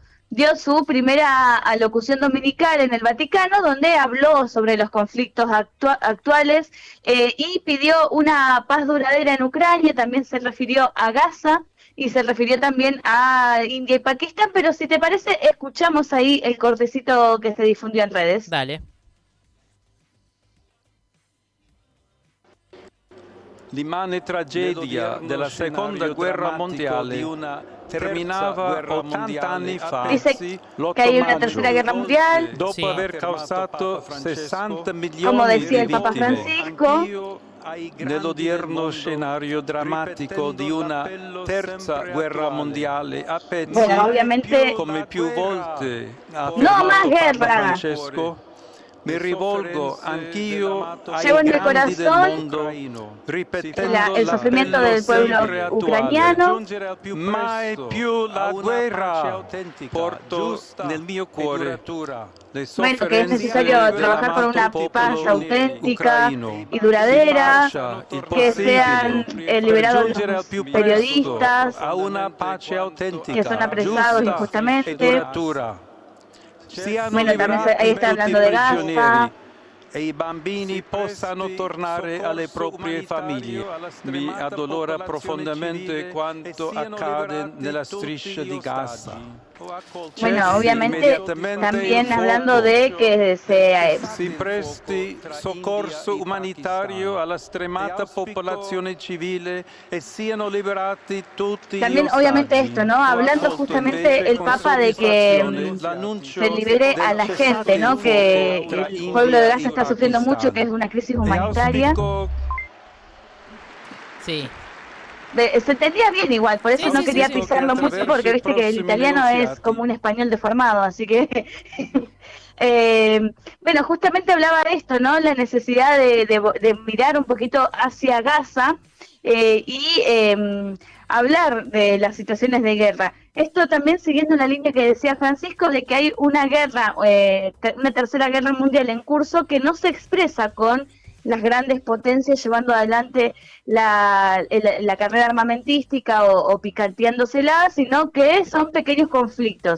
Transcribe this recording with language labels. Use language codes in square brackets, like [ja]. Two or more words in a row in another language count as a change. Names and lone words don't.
[es] Dio su primera alocución dominical en el Vaticano, donde habló sobre los conflictos actuales y pidió una paz duradera en Ucrania, también se refirió a Gaza y se refirió también a India y Pakistán, pero si te parece, escuchamos ahí el cortecito que se difundió en redes. Dale. [it] L'immane tragedia della seconda guerra mondiale terminava 80 anni fa, [es] Dice que [it] l'8 [es] hay una tercera [it] maggio, [es] guerra mundial, [it] Sì. dopo aver causato 60 [es] como [it] milioni [es] decía [it] di [es] el Papa [it] vittime. [es] Francisco. [it] Nell'odierno scenario drammatico di una terza guerra mondiale, a [es] Bueno, [it] pezzi, [es] obviamente, [it] come più volte ha [es] no más [it] affermato Papa [es] guerra. [it] Francesco, mi rivolgo anch'io [es] Llevo [it] ai [es] en el [it] grandi del [es] corazón [it] mondo, ripetendo [es] el sufrimiento [it] l'appello [es] del pueblo [it] sempre attuale. [es] ucraniano. [it] Mai più la guerra! Porto nel mio cuore le [es] Bueno, que es [it] sofferenze [es] necesario trabajar por [it] dell'amato [es] una paz [it] popolo [es] auténtica [it] ucraino. [es] y [it] Si [es] duradera, [it] faccia il [es] que [it] possibile [es] sean [it] per [es] liberados [it] giungere al [es] los [it] più presto [es] periodistas [it] a una pace [es] que son [it] autentica, [es] apresados [it] giusta e [es] injustamente. [it] duratura. Siano [es] Bueno, también ahí [it] liberati [es] está [it] tutti i [es] hablando de Gaza. [it] prigionieri e i bambini possano tornare alle proprie famiglie. Mi addolora profondamente quanto accade nella striscia di Gaza. [es] Bueno, [it] Cessi [es] obviamente [it] immediatamente il [es] también hablando [it] fuoco. [es] de que [it] Si presti soccorso umanitario alla stremata popolazione civile e siano liberati tutti gli [es] también obviamente [it] ostaggi. [es] esto, ¿no? [it] Ho [es] Hablando [it] accolto invece [es] justamente el [it] con [es] Papa de que [it] soddisfazione [es] se [it] l'annuncio [es] libere a [it] del [es] la [it] cessate [es] gente, [it] il [es] ¿no? [it] fuoco [es] Que [it] tra [es] el pueblo de [it] India [es] Gaza [it] e [es] está sufriendo mucho, que es [it] Pakistan. [es] una crisis [it] E [es] humanitaria. [it] auspico [es] Sí. Se entendía bien igual, por eso Sí, no sí, sí, quería sí. [it] che [es] pisarlo mucho [it] attraverso [es] porque [it] i [es] viste que el [it] prossimi [es] italiano es [it] negoziati [es] como un español deformado, así que bueno, justamente hablaba de esto, ¿no? La necesidad de mirar un poquito hacia Gaza y hablar de las situaciones de guerra. Esto también siguiendo la línea que decía Francisco de que hay una guerra, una tercera guerra mundial en curso que no se expresa con las grandes potencias llevando adelante la carrera armamentística o picanteándosela, sino que son pequeños conflictos.